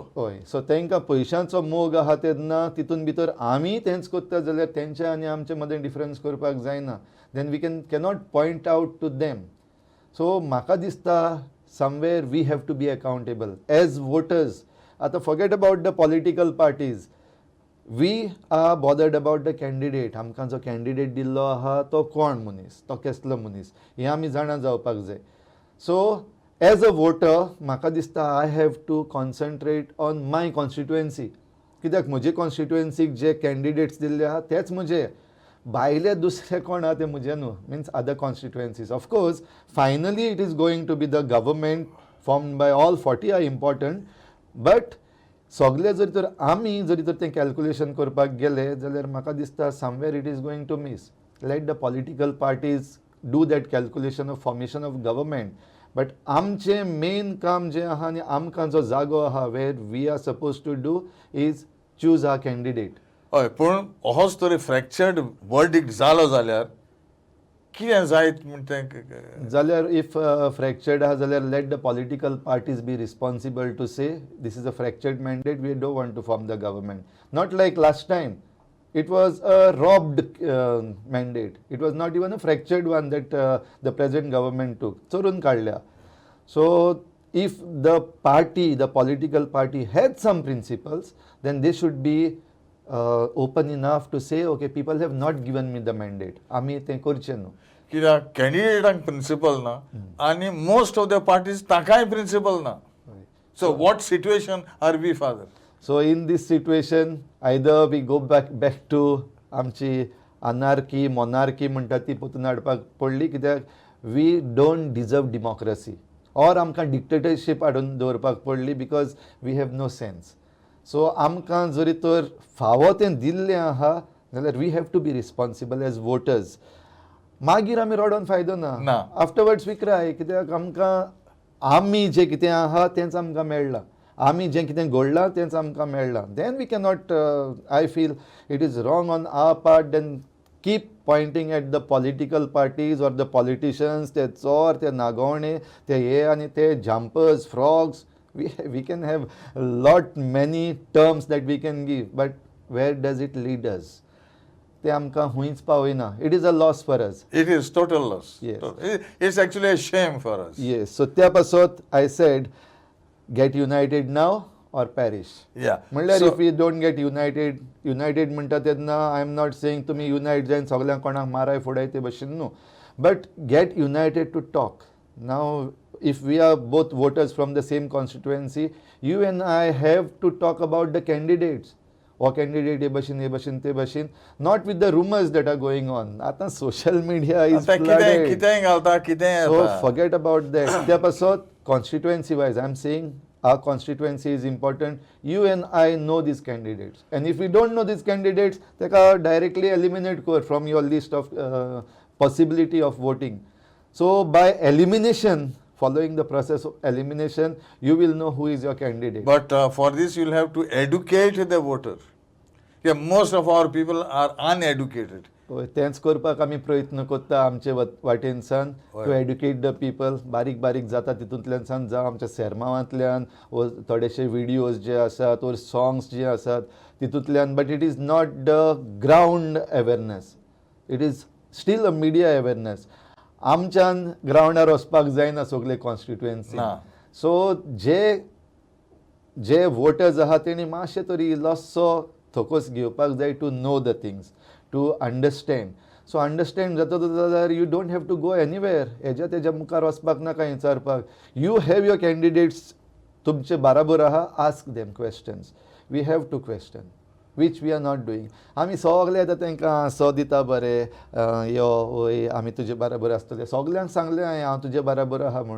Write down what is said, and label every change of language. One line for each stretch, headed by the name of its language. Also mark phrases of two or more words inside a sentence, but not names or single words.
Konkani: हय सो तांकां पयशांचो मोग आहा तेन्ना तितून भितर आमी तेंच करता जाल्यार तेंचे आनी आमचे मदें डिफरन्स करपाक जायना.
English: Then we cannot point out to them. So
Konkani: म्हाका दिसता
English: somewhere we have to be accountable as voters. आतां forget about the political parties. We are bothered about the candidate.
Konkani: आमकां जो कॅन्डिडेट दिल्लो आहा तो कोण मनीस तो कसलो मनीस हें आमी जाणा जावपाक जाय.
English: So as a voter
Konkani: म्हाका दिसता
English: I have to concentrate on my constituency.
Konkani: कित्याक म्हजे कॉन्स्टिट्युएन्सीक जे कॅन्डिडेट्स दिल्ले आहा तेच म्हजे, भायले दुसरे कोण आहा ते म्हजे न्हू,
English: means other constituencies. of course finally it is going to be the government formed by all 40 are important, but
Konkani: सगळे जरी तर आमी जरी तर तें कॅल्क्युलेशन करपाक गेले जाल्यार म्हाका दिसता
English: somewhere it is going to miss. let the political parties do that calculation of formation of government, but
Konkani: आमचें मेन काम जें आहा आनी आमकां जो जागो आहा
English: where we are suppose to do is choose our candidate.
Konkani: हय, पूण होच तरी
English: fractured verdict
Konkani: जालो जाल्यार कितें जायत म्हण तें
English: जाल्यार if fractured
Konkani: आहा जाल्यार
English: let the political parties be responsible to say this is a fractured mandate, we don't want to form the government. not like last time, it was a robbed mandate. It was not even a fractured one that the present government took.
Konkani: चोरून काढल्या.
English: So if the party, the political party had some principles, then they should be open enough to say, okay, people have not given me the mandate.
Konkani: आमी तें करचें न्हू. कित्याक कॅन्डिडेटांक प्रिंसिपल ना आनी
English: most of the parties
Konkani: ताकाय प्रिंसिपल ना.
English: so what situation are we father? So in this situation, either we go back to
Konkani: आमची अनार्की मोनार्की म्हणटा ती पोतून हाडपाक पडली, कित्याक
English: we don't deserve democracy, or
Konkani: आमकां डिक्टेटरशीप हाडून दवरपाक पडली
English: because we have no sense.
Konkani: सो आमकां जरी तर फावो तें दिल्लें आहा जाल्यार
English: we have to be responsible as voters.
Konkani: मागीर आमी रडोन फायदो ना.
English: afterwards we cry,
Konkani: कित्याक आमकां आमी जें कितें आहा तेंच आमकां मेळ्ळां, आमी जें कितें घडलां तेंच आमकां मेळ्ळां.
English: Then we cannot, I feel it is wrong on our part, then keep pointing at the political parties or the politicians,
Konkani: ते चोर, ते नागोवणे, ते हे आनी ते
English: जम्पर्स, फ्रॉग्स. We can have lot many terms that we can give, but where does it lead us?
Konkani: ते आमकां हुंयच पावयना.
English: it is a loss for us. It is total loss. Yes. It's actually a shame for us. येस. सो
Konkani: त्या पासत
English: I said get united now or perish. Yeah.
Konkani: म्हणल्यार
English: So- if we don't get united
Konkani: म्हणटा तेन्ना
English: I am not saying
Konkani: तुमी युनायट जावन सगळ्यांक कोणाक माराय फोडाय ते भशेन न्हू,
English: but get united to talk. now if we are both voters from the same constituency, you and I have to talk about the candidates.
Konkani: हो कॅन्डिडेट हे भशेन ते भशेन,
English: not with the rumours that are going on. आतां social media is
Konkani: कितें घालता कितें
English: So forget about that.
Konkani: त्या पासत
English: constituency wise, I'm saying our constituency is important. You and I know these candidates, and if we don't know these candidates, they are directly eliminate from your list of possibility of voting. So by elimination, following the process of elimination, you will know who is your candidate. But for this, you'll have to educate the voter. Yeah, most of our people are uneducated.
Konkani: तेंच करपाक आमी प्रयत्न करता आमचे वाटेनसान,
English: to educate the people.
Konkani: बारीक बारीक जाता तितूंतल्यान जावं आमच्या सेरमावांतल्यान, वो थोडेशे व्हिडियोज जे आसात ओर सॉंग्स जे आसात तितूंतल्यान,
English: But it is not the ground awareness, it is still a media awareness.
Konkani: आमच्यान ग्रावंडार वचपाक जायना सगळे कॉन्स्टिट्युएन्सी. सो जे वोटर्स आहा तेणी मातशे तरी इल्लोसो थोकोस घेवपाक जाय
English: to know the things, to understand. so understand
Konkani: जाता जाल्यार
English: you don't have to go anywhere,
Konkani: तेज्या मुखार वचपाक नाका विचारपाक.
English: you have your candidates
Konkani: तुमचे बराबर आहा,
English: ask them questions. we have to question, which we are not doing.
Konkani: आमी सगळे आतां तांकां सो दिता बरें, यो ओय आमी तुजे बराबर आसतले, सगल्यांक सांगलें हांव तुजे बराबर आहा म्हूण.